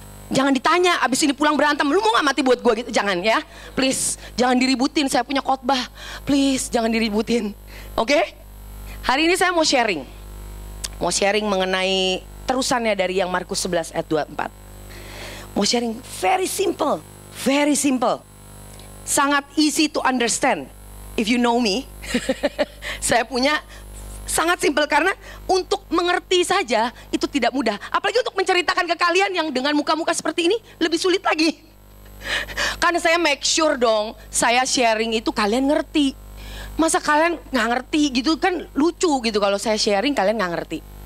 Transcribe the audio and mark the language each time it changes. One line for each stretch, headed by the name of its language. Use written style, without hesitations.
Indonesian: Jangan ditanya abis ini pulang berantem, lu mau gak mati buat gue gitu? Jangan ya, please. Jangan diributin, saya punya khotbah. Please, jangan diributin. Oke? Hari ini saya mau sharing. Mau sharing mengenai terusannya dari yang Markus 11 ayat 24. Mau sharing
English: very simple. Very simple.
Indonesian: Sangat
English: easy to understand. If you know me.
Indonesian: Saya punya sangat simple karena untuk mengerti saja itu tidak mudah. Apalagi untuk menceritakan ke kalian yang dengan muka-muka seperti ini lebih sulit lagi. Karena saya
English: make sure
Indonesian: dong, saya sharing itu kalian ngerti. Masa kalian gak ngerti gitu kan lucu gitu kalau saya sharing kalian gak ngerti.